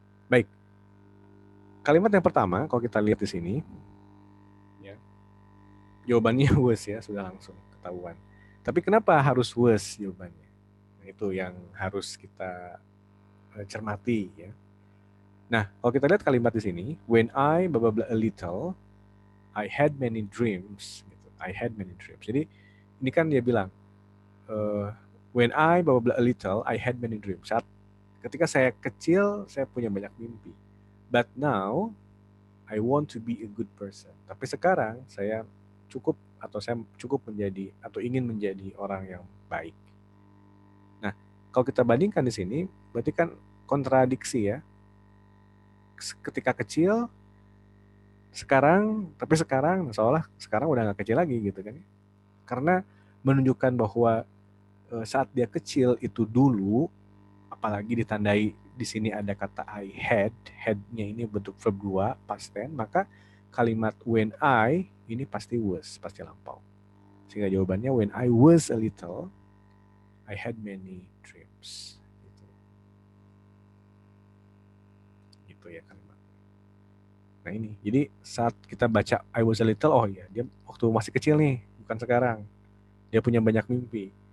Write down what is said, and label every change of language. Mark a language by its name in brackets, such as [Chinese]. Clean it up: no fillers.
[Indonesian] Baik. Kalimat yang pertama, kalau kita lihat di sini, ya, jawabannya was ya, sudah langsung ketahuan. Tapi kenapa harus was jawabannya? Nah, itu yang harus kita cermati ya. Nah, kalau kita lihat kalimat di sini, [English] when I blah blah blah a little, I had many dreams. [Indonesian] Gitu. [English] I had many dreams. [Indonesian] Jadi ini kan dia bilang, [English] when I blah blah blah a little, I had many dreams. [Indonesian] Saat ketika saya kecil, saya punya banyak mimpi. [English] But now, I want to be a good person. [Indonesian] Tapi sekarang saya cukup menjadi atau ingin menjadi orang yang baik. Nah, kalau kita bandingkan di sini, berarti kan kontradiksi ya. Ketika kecil, tapi sekarang seolah sekarang udah nggak kecil lagi gitu kan. Karena menunjukkan bahwa saat dia kecil itu dulu, apalagi ditandai di sini ada kata [English] I had, [Indonesian] had-nya ini bentuk verb 2, past tense, maka kalimat when I ini pasti was, pasti lampau. Sehingga jawabannya [English] when I was a little, I had many dreams. [Indonesian] Gitu ya kalimat. Nah ini, jadi saat kita baca [English] I was a little, [Indonesian] oh iya, dia waktu masih kecil nih, bukan sekarang. Dia punya banyak mimpi.